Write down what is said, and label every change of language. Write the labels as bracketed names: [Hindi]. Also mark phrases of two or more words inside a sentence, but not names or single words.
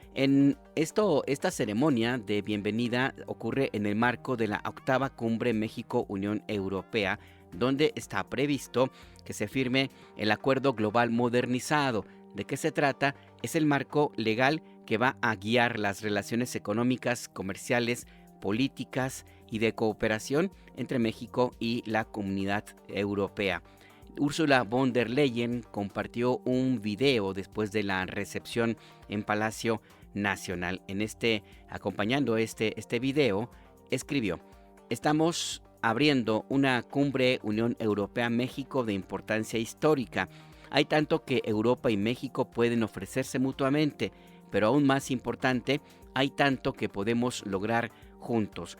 [Spanish] Esta ceremonia de bienvenida ocurre en el marco de la 8ª Cumbre México-Unión Europea, donde está previsto que se firme el Acuerdo Global Modernizado. ¿De qué se trata? Es el marco legal que va a guiar las relaciones económicas, comerciales, políticas y de cooperación entre México y la Comunidad Europea. Ursula von der Leyen compartió un video después de la recepción en Palacio Nacional. Acompañando este video, escribió: "Estamos abriendo una cumbre Unión Europea-México de importancia histórica. Hay tanto que Europa y México pueden ofrecerse mutuamente, pero aún más importante, hay tanto que podemos lograr juntos.